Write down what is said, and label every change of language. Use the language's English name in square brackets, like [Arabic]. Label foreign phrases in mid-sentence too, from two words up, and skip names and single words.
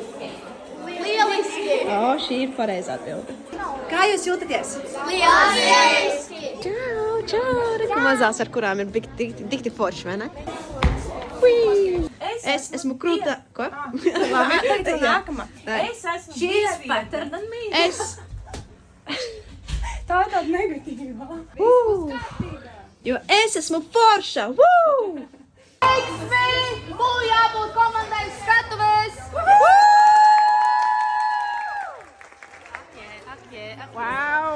[Latvian] Lieliski! O, šī ir pareizā atbilde. Kā jūs jūtaties? Lieliski! Čau, čau. Reku mazās, ar kurām ir dikti forši, vai ne? Es esmu krūta... Ko? Labi, tagad Jā. nākamā. Nē. Es esmu [English] She's better than me. [Latvian] Es... Tā ir tāda negatīva. Jo es esmu forša. Woo! Veiksmi! Būtu jābūt komandai skatuvēs! Wow!